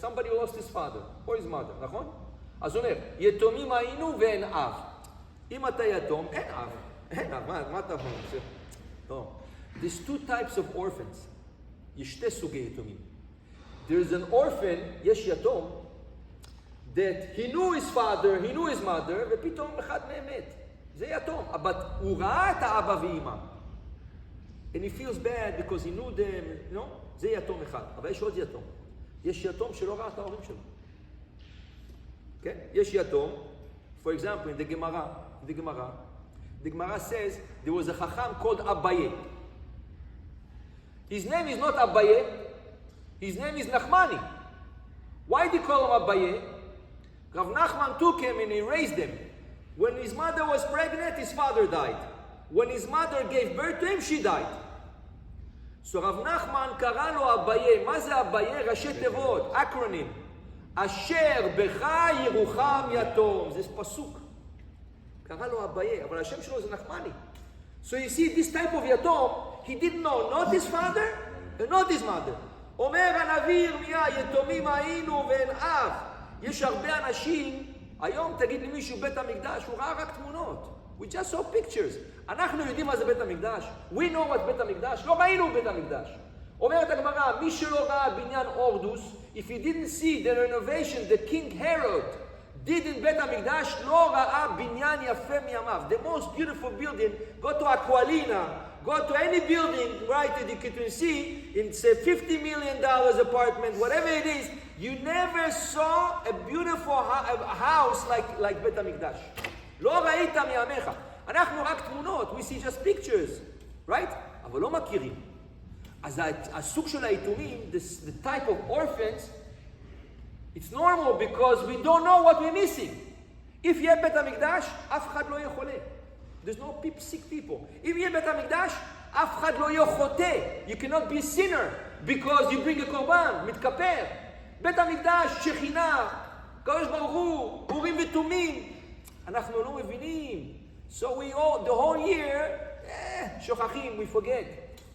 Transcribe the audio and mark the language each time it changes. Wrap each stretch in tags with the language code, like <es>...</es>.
<en>Somebody who lost his father or his mother, נכון?</en> <he>אז הוא אומר, יתומים היינו ואין אב. אם אתה יתום, אין אב. אין אב, מה אתה אומר? לא.</he> <en>There's two types of orphans.</en> <he>יש שתי סוגי יתומים.</he> <en>There's an orphan,</en> <he>יש יתום,</he> <en>that he knew his father, he knew his mother,</en> <he>ופתאום אחד מהם מת. זה יתום. אבל הוא ראה את האבא ואמא.</he> <en>And he feels bad because he knew them, you know?</en> <he>זה יתום אחד. אבל יש עוד יתום. יש יתום שלא ראה את ההורים שלו. כן? יש יתום,</he> <en>for example, in the Gemara, The Gemara says there was a Chacham called Abaye. His name is not Abaye, his name is Nachmani. Why do you call him Abaye? Rav Nachman took him and he raised him. When his mother was pregnant, his father died. When his mother gave birth to him, she died. So Rav Nachman קרא לו Abaye.</en> <he>מה זה Abaye? ראשי תיבות, acronym. אשר בך ירוחם יתום. זה פסוק. קרא לו Abaye, אבל השם שלו זה נחמני.</he> <en>So you see, this type of יתום, he didn't know, not his father, and not his mother.</en> <he>אומר הנביא ירמיה, יתומים היינו ואין אב. יש הרבה אנשים, היום תגיד למישהו בית המקדש, הוא ראה רק תמונות.</he> <en>We just saw pictures.</en> <he>אנחנו יודעים מה זה בית המקדש.</he> <en>We know what בית המקדש.</en> <he>לא ראינו בית המקדש. אומרת הגמרא, מי שלא ראה בניין אורדוס,</he> <en>if he didn't see the renovation that King Herod did in</en> <he>בית המקדש, לא ראה בניין יפה מימיו.</he> <en>The most beautiful building, go to Aqualina, go to any building, right, that you can see, it's a $50 million apartment, whatever it is, you never saw a beautiful house like בית המקדש.</en> <he>לא ראית מימיך. אנחנו רק תמונות,</he> <en>we see just pictures, right?</en> <he>אבל לא מכירים. אז הסוג של היתומים,</he> <en>the type of orphans, it's normal because we don't know what we're missing.</en> <he>If יהיה בית המקדש, אף אחד לא יהיה חולה.</he> <en>There's no sick people.</en> <he>אם יהיה בית המקדש, אף אחד לא יהיה חוטא.</he> <en>You cannot be a sinner because you bring a קורבן, מתכפר.</en> <he>בית המקדש, שכינה, קדוש ברוך הוא, אורים ותומים. אנחנו לא מבינים.</he> <en>So we all, the whole year, שוכחים, we forget.</en>